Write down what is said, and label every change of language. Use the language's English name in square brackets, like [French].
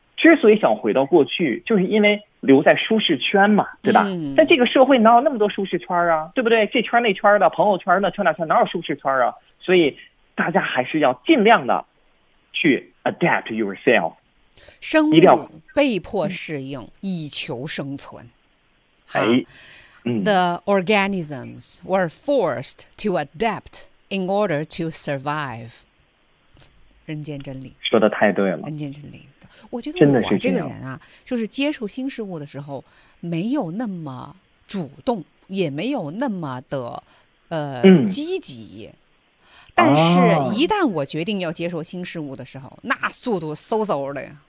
[Chinese] 之所以想回到过去，就是因为留在舒适圈嘛，对吧？但这个社会哪有那么多舒适圈啊，对不对？这圈那圈的，朋友圈那圈那圈，哪有舒适圈啊？所以大家还是要尽量的去 [English] adapt yourself， [Chinese] 生物被迫适应以求生存。 [English] The organisms were forced to adapt in order to survive。 [Chinese] 人间真理，说的太对了。人间真理，我觉得我这个人啊，就是接触新事物的时候没有那么主动，也没有那么的积极，但是一旦我决定要接受新事物的时候，那速度嗖嗖的